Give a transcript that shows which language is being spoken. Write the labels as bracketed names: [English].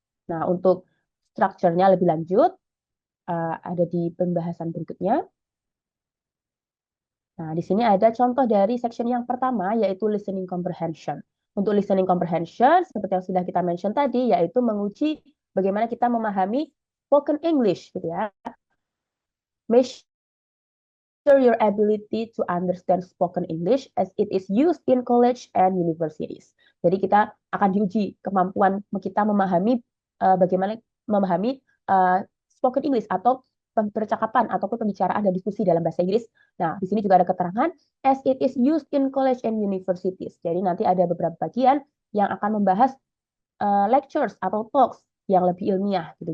[Indonesian] Nah, untuk strukturnya lebih lanjut ada di pembahasan berikutnya. Nah, di sini ada contoh dari section yang pertama yaitu listening comprehension. Untuk listening comprehension seperti yang sudah kita mention tadi yaitu menguji bagaimana kita memahami spoken English gitu ya. [English] Measure your ability to understand spoken English as it is used in college and universities. [Indonesian] Jadi kita akan diuji kemampuan kita memahami bagaimana memahami spoken English atau percakapan ataupun pembicaraan dan diskusi dalam bahasa Inggris. Nah, di sini juga ada keterangan [English] as it is used in college and universities. [Indonesian] Jadi nanti ada beberapa bagian yang akan membahas lectures atau talks yang lebih ilmiah gitu.